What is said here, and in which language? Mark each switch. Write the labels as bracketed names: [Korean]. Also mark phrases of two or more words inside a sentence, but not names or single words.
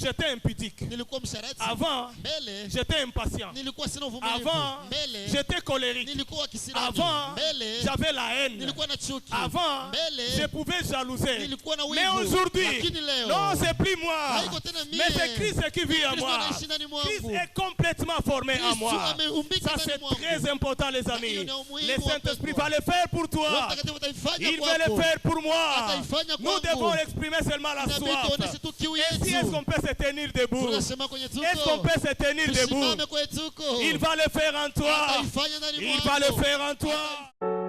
[French] j'étais impudique. [Swahili] nilikuwa msharati, [French] Avant, [Swahili] mbele [French] j'étais impatient. [Swahili] nilikuwa sina uvumilivu, [French] Avant, [Swahili] mbele [French] j'étais colérique. [Swahili] nilikuwa kisirani, [French] Avant, [Swahili] mbele [French] j'avais la haine. [Swahili] nilikuwa na chuki, [French] Avant, [Swahili] mbele [French] je pouvais jalouser. [Swahili] nilikuwa na [French] Mais [Swahili] wivu, [French] aujourd'hui, [Swahili] lakini leo [French] non, c'est plus moi. [Swahili] haiko tena mie, [French] Mais c'est Christ qui vit en [Swahili] Kristo [French] moi. [Swahili] anaishi ndani [French] Christ [Swahili] mwangu. [French] est complètement formé en [Swahili] Kristo [French] moi. [Swahili] ameumbika [French] Ça, [Swahili] ndani [French] c'est [Swahili] mwangu. [French] très important, les [Swahili] hiyo [French] amis. [Swahili] ni umuhimu [French] Le [Swahili] wa [French] Saint-Esprit [Swahili] Petro. [French] va le faire pour [Swahili] Roho [French] toi. [Swahili] Mtakatifu ataifanya [French] Il veut [Swahili] kwako. [French] le faire pour moi. [Swahili] Ataifanya [French] Nous [Swahili] kwangu. [French] devons exprimer seulement la [Swahili] Inabidi [French] soif. [Swahili] tuoneshe tu kiu [French] Ainsi, est-ce [Swahili] yetu. [French] qu'on peut se tenir debout? [Swahili] Tunasema kwenye tuko. [French] Est-ce qu'on peut se tenir debout? [Swahili] Tusimame kwenye tuko. [French] Il va le faire en toi. [Swahili] Ataifanya ndani [French] Il va le [Swahili] mwako. [French] faire en toi.